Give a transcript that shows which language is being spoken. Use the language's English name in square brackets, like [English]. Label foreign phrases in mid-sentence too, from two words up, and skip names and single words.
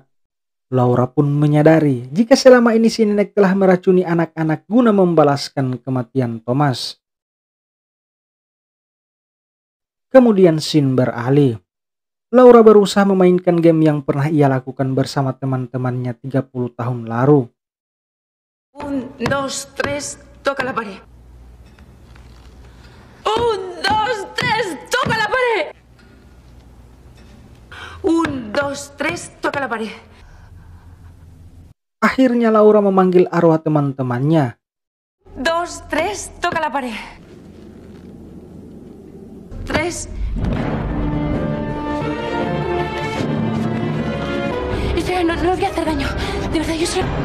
[Indonesian] Laura pun menyadari jika selama ini si nenek telah meracuni anak-anak guna membalaskan kematian Thomas. Kemudian scene beralih. Laura berusaha memainkan game yang pernah ia lakukan bersama teman-temannya 30 tahun lalu. [Spanish] 1, 2, 3, toca la pared. 1, 2, 3, toca la pared. 1, 2, 3, toca la pared. [Indonesian] Akhirnya Laura memanggil arwah teman-temannya. [Spanish] 2, 3, toca la pared. 3. No os voy a hacer daño. De verdad, yo soy...